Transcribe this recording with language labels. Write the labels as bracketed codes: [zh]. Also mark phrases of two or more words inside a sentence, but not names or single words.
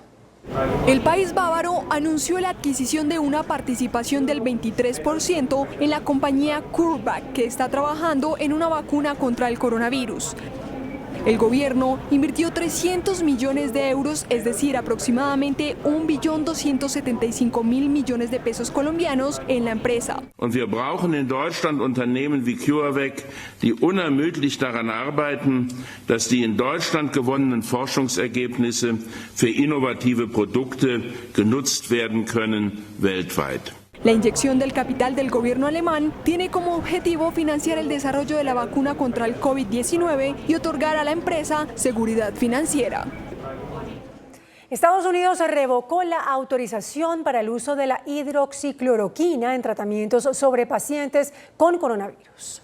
[es] El país bávaro anunció la adquisición de una participación del 23% en la compañía CureVac, que está trabajando en una vacuna contra el coronavirus. El gobierno invirtió 300 millones de euros, es decir, aproximadamente 1.275.000 millones de pesos colombianos en la empresa. [de] Und wir brauchen in Deutschland Unternehmen wie CureVac, die unermüdlich daran arbeiten, dass die in Deutschland gewonnenen Forschungsergebnisse für innovative Produkte genutzt werden können weltweit. [es] La inyección del capital del gobierno alemán tiene como objetivo financiar el desarrollo de la vacuna contra el COVID-19 y otorgar a la empresa seguridad financiera. Estados Unidos revocó la autorización para el uso de la hidroxicloroquina en tratamientos sobre pacientes con coronavirus.